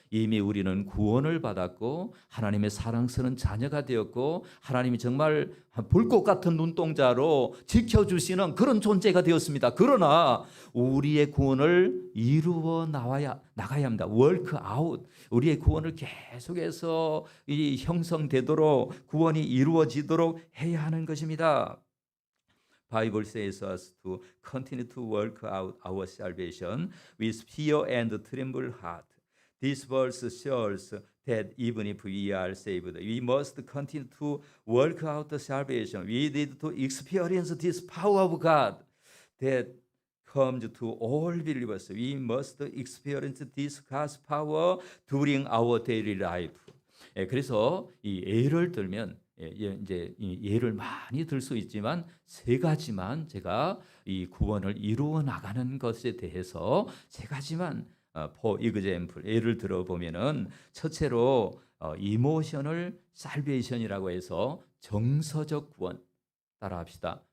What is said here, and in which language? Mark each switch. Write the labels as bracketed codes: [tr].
[ko] 이미 우리는 구원을 받았고 하나님의 사랑스러운 자녀가 되었고 하나님이 정말 불꽃 같은 눈동자로 지켜주시는 그런 존재가 되었습니다. 그러나 우리의 구원을 이루어 나가야 합니다. 월크 아웃, 우리의 구원을 계속해서 형성되도록 구원이 이루어지도록 해야 하는 것입니다. [en] Bible says us to continue to work out our salvation with fear and tremble heart. This verse shows that even if we are saved, we must continue to work out the salvation. We need to experience this power of God that comes to all believers. We must experience this God's power during our daily life. [ko] 그래서 이 예를 들면 이제 예를 많이 들 수 있지만 세 가지만 제가 이 구원을 이루어 나가는 것에 대해서 세 가지만 [en] for example [ko] 예를 들어 보면은 첫째로 이모셔널 살베이션이라고 해서 정서적 구원, 따라합시다.